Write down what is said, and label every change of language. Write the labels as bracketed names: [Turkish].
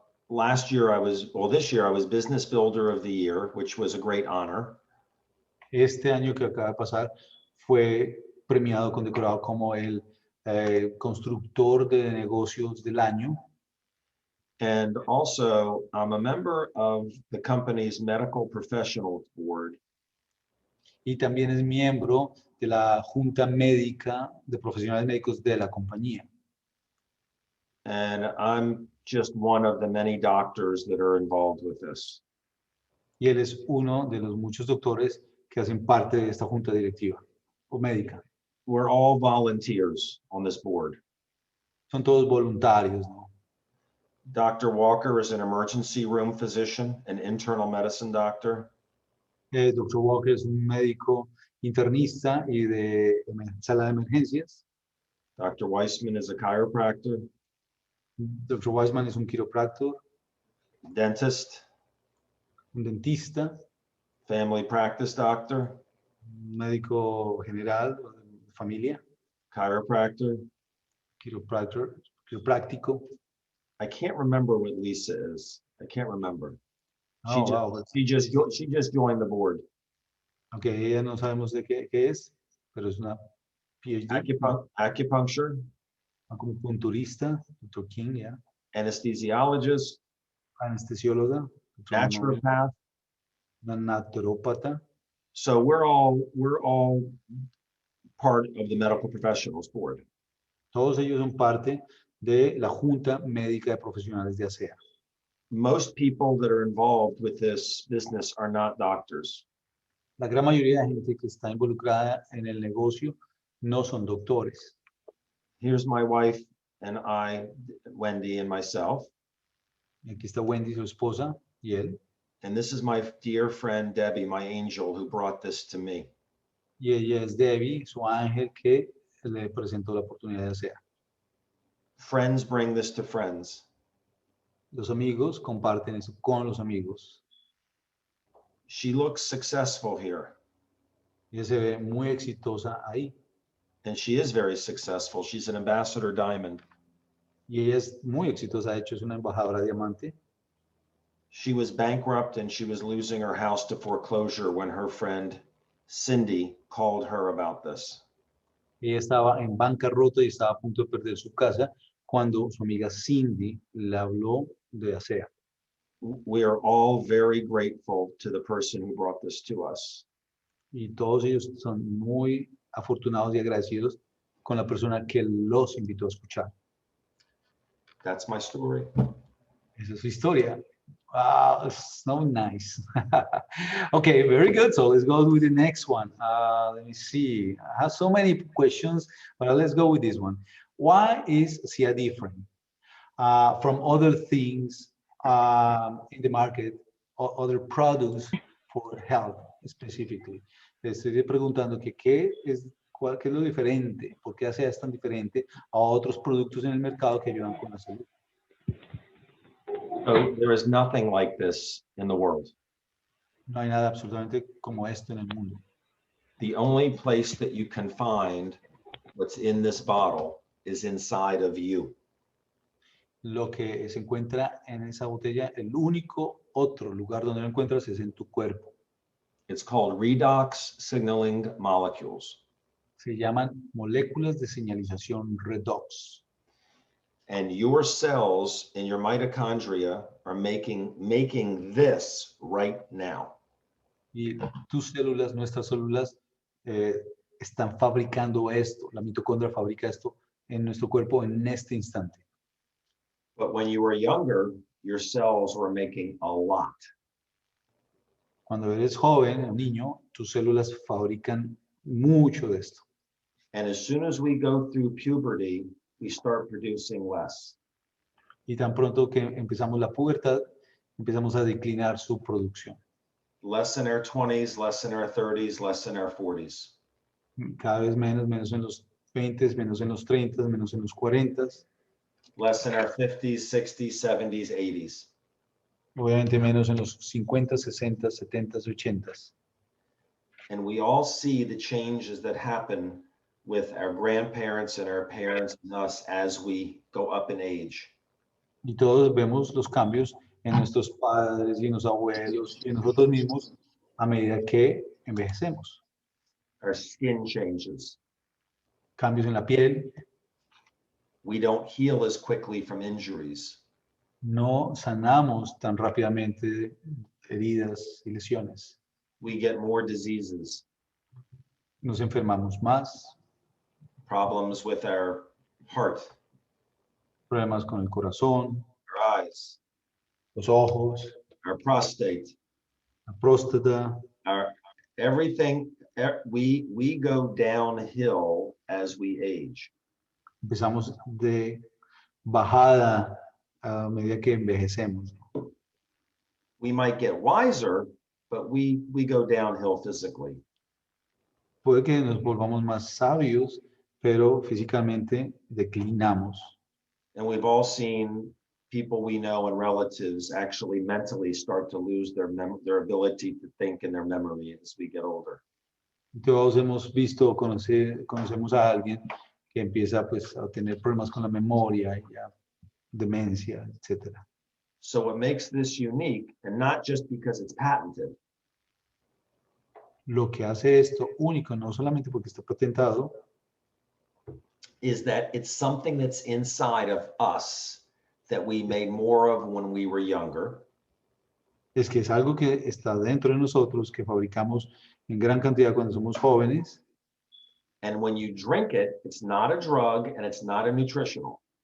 [English] This year I was Business Builder of the Year, which was a great honor. [Spanish] Este año que acaba de pasar fue premiado, condecorado como el constructor de negocios del año. [English] And also, I'm a member of the company's medical professionals board. [Spanish] Y también es miembro de la Junta Médica de Profesionales Médicos de la compañía. [English] And I'm just one of the many doctors that are involved with this. [Spanish] Y él es uno de los muchos doctores que hacen parte de esta junta directiva o médica. [English] We're all volunteers on this board. [Spanish] Son todos voluntarios, ¿no? [English] Dr. Walker is an emergency room physician, an internal medicine doctor. [Spanish] Dr. Walker es un médico internista y de sala de emergencias. [English] Dr. Weissman is a chiropractor. [Spanish] Dr. Weissman es un quiropráctor, [English] Dentist, [Spanish] un dentista, [English] family practice doctor, [Spanish] un médico general de familia, [English] chiropractor. [Spanish] quiropráctico. [English] I can't remember what Lisa is. I can't remember. Oh, She just joined the board. [Spanish] Ok, ella no sabemos de qué es, pero es una PhD. [English] Acupuncture. [Spanish] Acupunturista, Dr. King, ya. [English] Anesthesiologist. [Spanish] Anestesióloga. [English] Naturopath. [Spanish] Una naturópata. [English] So we're all part of the medical professionals board. [Spanish] Todos ellos son parte de la Junta Médica de Profesionales de Asea. [English] Most people that are involved with this business are not doctors. [Spanish] La gran mayoría de gente que está involucrada en el negocio no son doctores. [English] Here's my wife and I, Wendy and myself. [Spanish] Aquí está Wendy, su esposa, y él. [English] And this is my dear friend, Debbie, my angel, who brought this to me. [Spanish] Y ella es Debbie, su ángel, que le presentó la oportunidad de Asea. [English] Friends bring this to friends. [Spanish] Los amigos comparten eso con los amigos. [English] She looks successful here. [Spanish] Ella se ve muy exitosa ahí. [English] And she is very successful. She's an ambassador diamond. [Spanish] Y ella es muy exitosa, de hecho es una embajadora diamante. [English] She was bankrupt and she was losing her house to foreclosure when her friend Cindy called her about this. [Spanish] Ella estaba en bancarrota y estaba a punto de perder su casa cuando su amiga Cindy le habló de Asea. [English] We are all very grateful to the person who brought this to us. [Spanish] Y todos ellos son muy afortunados y agradecidos con la persona que los invitó a escuchar. [English] That's my story. [Spanish] Esa es su historia. [English] Wow, it's so nice. Okay, very good. So let's go with the next one. Let me see. I have so many questions, but let's go with this one. Why is Asea different from other things in the market or other products for health specifically? [Spanish] Le estoy preguntando que qué es lo diferente, por qué Asea es tan diferente a otros productos en el mercado que ayudan con la salud. [English] So there is nothing like this in the world. [Spanish] No hay nada absolutamente como esto en el mundo. [English] The only place that you can find what's in this bottle is inside of you. [Spanish] Lo que se encuentra en esa botella, el único otro lugar donde lo encuentras es en tu cuerpo. [English] It's called redox signaling molecules. [Spanish] Se llaman moléculas de señalización redox. [English] And your cells in your mitochondria are making this right now. [Spanish] Y tus células, nuestras células, están fabricando esto. La mitocondria fabrica esto en nuestro cuerpo en este instante. [English] But when you were younger, your cells were making a lot. [Spanish] Cuando eres joven, un niño, tus células fabrican mucho de esto. [English] And as soon as we go through puberty, we start producing less. [Spanish] Y tan pronto que empezamos la pubertad, empezamos a declinar su producción. [English] Less in our 20s, less in our 30s, less in our 40s. [Spanish] Cada vez menos, menos en los 20, menos en los 30, menos en los 40. [English] Less in our 50s, 60s, 70s, 80s. [Spanish] Obviamente menos en los 50, 60, 70, 80. [English] And we all see the changes that happen with our grandparents and our parents and us as we go up in age. [Spanish] Y todos vemos los cambios en nuestros padres y en los abuelos y en nosotros mismos a medida que envejecemos. [English] Our skin changes. [Spanish] Cambios en la piel, [English] We don't heal as quickly from injuries. [Spanish] no sanamos tan rápidamente heridas y lesiones. [English] We get more diseases, [Spanish] Nos enfermamos más, [English] problems with our heart, [Spanish] problemas con el corazón, [English] our eyes, [Spanish] los ojos, [English] our prostate, [Spanish] la próstata. [English] our everything. We go downhill as we age. [Spanish] Empezamos de bajada a medida que envejecemos. [English] We might get wiser, but we go downhill physically. [Spanish] Puede que nos volvamos más sabios, pero físicamente declinamos. [English] And we've all seen people we know and relatives actually mentally start to lose their ability to think and their memory as we get older. [Spanish] Todos hemos visto, conocemos a alguien que empieza pues a tener problemas con la memoria, ya, demencia, etc. [English] So what makes this unique, and not just because it's patented, [Spanish] Lo que hace esto único, no solamente porque está patentado, [English] is that it's something that's inside of us that we made more of when we were younger. [Spanish] es que es algo que está dentro de nosotros, que fabricamos en gran cantidad cuando somos jóvenes. [English] And when you drink it, it's not a drug and it's not a nutritional.